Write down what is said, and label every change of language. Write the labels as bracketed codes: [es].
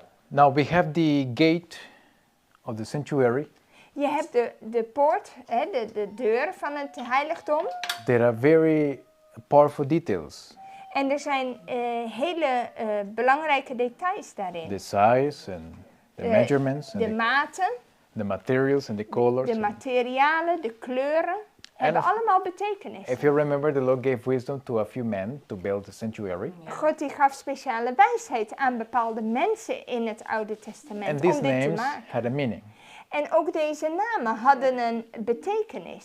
[en] Now we have the gate of the sanctuary. [nl] Je hebt de poort, de deur van het heiligdom. [en] There are very powerful details. [nl] En er zijn hele belangrijke details daarin. [en] The size and the measurements and [nl] De maten, [en] the materials and the colors [nl] de materialen, de kleuren. Hebben [en] of- [nl] allemaal betekenis. [en] If you remember, the Lord gave wisdom to a few men to build the sanctuary. [nl] God die gaf speciale wijsheid aan bepaalde mensen in het Oude Testament [en] And these [nl] om dit te [en] names [nl] maken. [en] had a meaning. [nl] En ook deze namen hadden een betekenis.